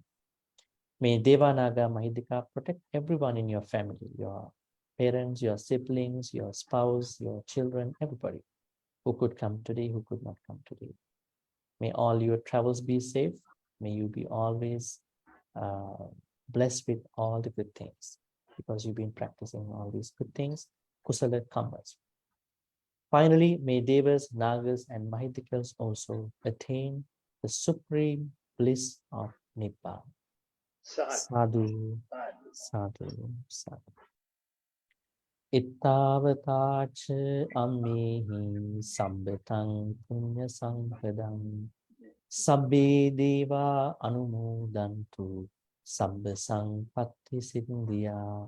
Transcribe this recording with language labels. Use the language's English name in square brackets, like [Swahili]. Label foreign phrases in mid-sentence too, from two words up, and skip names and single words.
[English] May Deva, Naga, Mahidika protect everyone in your family, your parents, your siblings, your spouse, your children, everybody who could come today, who could not come today. May all your travels be safe. May you be always blessed with all the good things, because you've been practicing all these good things, [Pali] kusala kammas. [English] Finally, may Devas, Nagas, and Mahitikas also attain the supreme bliss of Nibbana. [Pali] Sadhu, sadhu, sadhu. Ittavatacha ammehi sambetang punya sampadang sabbe deva anumodantu sabba sampatti siddhya.